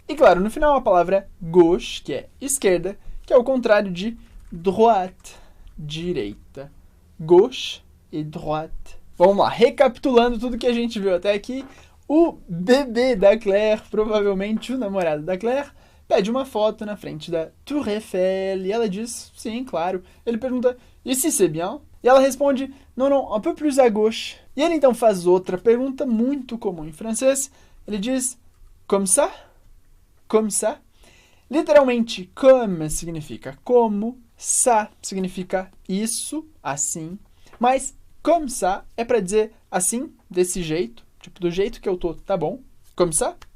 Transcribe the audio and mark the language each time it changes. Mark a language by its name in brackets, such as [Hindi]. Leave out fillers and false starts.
[Portuguese] E claro, no final a palavra gauche, que é esquerda, que é o contrário de droite, direita. Gauche e droite. Vamos lá, recapitulando tudo que a gente viu até aqui. O bebê da Claire, provavelmente o namorado da Claire, pede uma foto na frente da Tour Eiffel e ela diz, sim, claro. Ele pergunta, [French] ici c'est bien? [Portuguese] E ela responde, [French] non, non, un peu plus à gauche. [Portuguese] E ele então faz outra pergunta muito comum em francês. Ele diz, [French] comme ça? Comme ça? [Portuguese] Literalmente, comme significa como, ça significa isso, assim. Mas [French] comme ça [Portuguese] é para dizer assim, desse jeito, tipo do jeito que eu tô, tá bom? Comme ça?